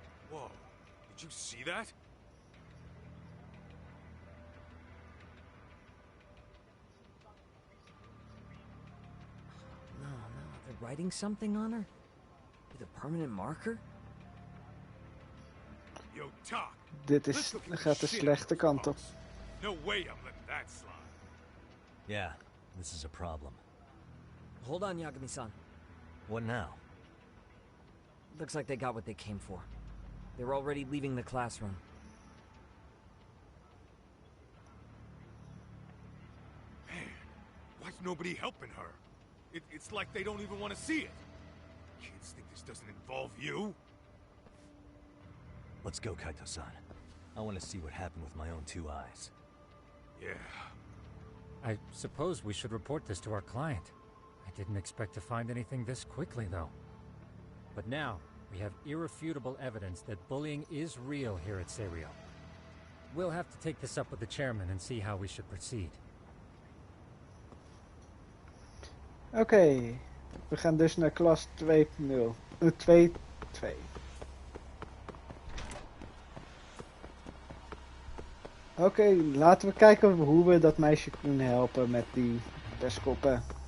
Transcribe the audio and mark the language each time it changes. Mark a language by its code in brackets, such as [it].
[en] Whoa, did you see that? No, they're writing something on her? With a permanent marker? Yo, Talk. [nl] Dit gaat de slechte kant op. [en] No way I'm letting that slide. Yeah, this is a problem. Hold on, Yagami-san. What now? Looks like they got what they came for. They're already leaving the classroom. Man, why's nobody helping her? It's like they don't even want to see it. Kids think this doesn't involve you? Let's go, Kaito-san. I want to see what happened with my own two eyes. Yeah. I suppose we should report this to our client. I didn't expect to find anything this quickly, though. But now, we have irrefutable evidence that bullying is real here at Serio. We'll have to take this up with the chairman and see how we should proceed. [nl] Oké, we gaan dus naar klas 2.0. 2.2. Oké, laten we kijken hoe we dat meisje kunnen helpen met die pestkoppen.